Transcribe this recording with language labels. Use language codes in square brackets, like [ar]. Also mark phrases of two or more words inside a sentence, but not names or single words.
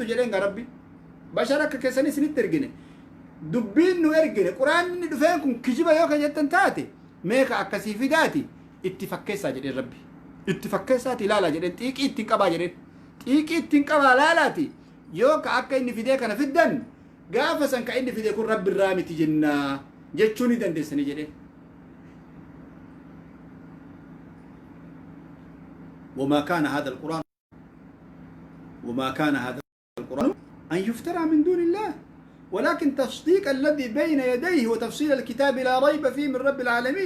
[om] jedheen gaa rabbi bashara akka keessanii isinitti ergine dubbiin nu ergine quraanni dhufeen kun kijiba yoo kan jettan taate meeqa akkasii fidaati itti fakkeessaa jedheen rabbi itti fakkeessaati ilaalaa jedheen xiiqii ittiin qabaa jedheen xiiqii ittiin qabaa laalaati yoo ka akka inni fidee kana fiddan gaafa san ka inni fidee kun rabbi irraa miti jennaa jechuu ni dandeessanii jedheen [ar] وما كان هذا القرآن أن يفترى من دون الله ولكن تصديق الذي بين يديه وتفصيل الكتاب لا ريب فيه من رب العالمين.